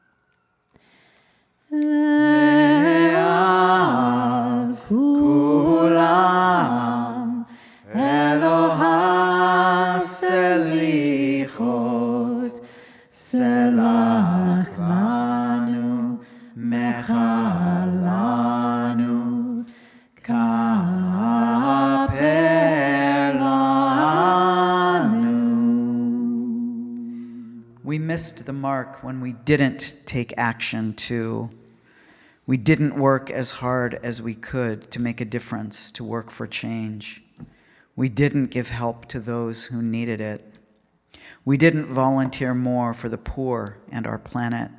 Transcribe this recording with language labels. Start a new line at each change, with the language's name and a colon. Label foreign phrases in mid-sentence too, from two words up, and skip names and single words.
Hebrew: כולם אלוה סליחות סלח לנו מחל לנו כפר לנו.
English: We missed the mark when we didn't take action we didn't work as hard as we could to make a difference, to work for change. We didn't give help to those who needed it. We didn't volunteer more for the poor and our planet.